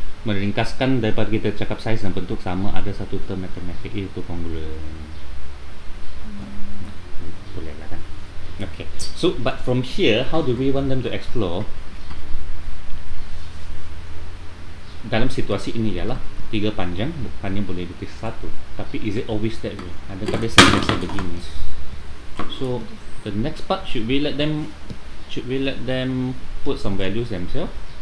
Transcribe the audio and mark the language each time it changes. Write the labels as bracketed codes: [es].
[ms] meringkaskan daripada kita cakap saiz dan bentuk sama, ada satu term matematik itu congruent. Boleh lah kan. [en] Okay, so but from here, how do we want them to explore? [ms] Dalam situasi ini ialah 3 panjang hanya boleh lukis satu. Tapi [en] is it always that way? [ms] Adakah biasa begini? [en] So the next part, should we let them put some values themselves?